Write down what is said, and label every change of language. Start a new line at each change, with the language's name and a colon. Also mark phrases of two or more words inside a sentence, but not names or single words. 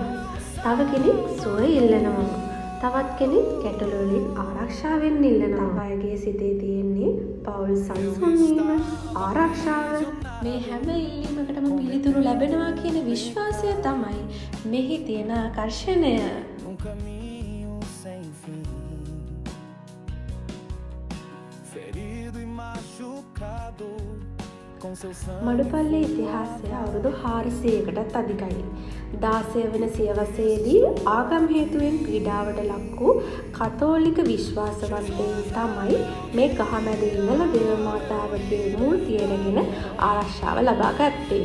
Sinhala: තව කෙනෙක් සුව ඉල්ලනවා. තවත් කෙනෙක් ගැටලු වලින් ආරක්ෂා වෙන්න ඉල්ලනවා. අයගේ සිතේ තියෙන්නේ පෞල් සංසුන් වීම, ආරක්ෂාව. මේ හැම ඉල්ලීමකටම පිළිතුරු ලැබෙනවා කියන විශ්වාසය තමයි මෙහි තියෙන ආකර්ෂණය.
Portuguese: Um caminho sem fim, ferido e machucado.
Sinhala: මඩුපල්ලේ ඉතිහාසය අවුරුදු 400කටත් අධිකයි. 16 වන සියවසේදී ආගම් හේතුවෙන් පීඩාවට ලක් වූ කතෝලික විශ්වාසවන්තයින් තමයි මේ ගහමැද ඉඳලා දේව මාතාවගේ මූර්තියගෙන ආරක්ෂාව ලබා ගත්තේ.